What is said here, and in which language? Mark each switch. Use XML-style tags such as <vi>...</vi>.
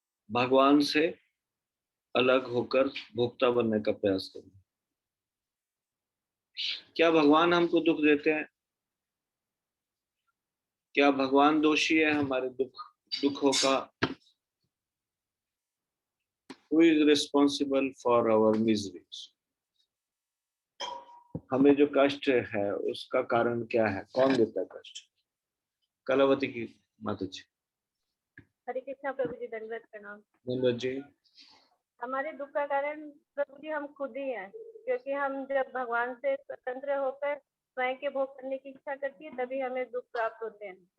<hi>भगवान से अलग होकर भोक्ता बनने का प्रयास करना। क्या भगवान हमको दुख देते हैं? क्या भगवान दोषी है हमारे दुखों का?</hi> <en>Who is responsible for our miseries?</en> <hi>हमें जो कष्ट है उसका कारण क्या है? कौन देता है कष्ट? कलावती की माता जी। हरे कृष्णा प्रभु जी, दंडवत प्रणाम। धन्यवाद जी। हमारे दुख का कारण प्रभु जी हम खुद ही हैं, क्योंकि हम जब भगवान से स्वतंत्र होकर स्वयं के भोग करने की इच्छा करती है, तभी हमें दुख प्राप्त होते हैं।</hi>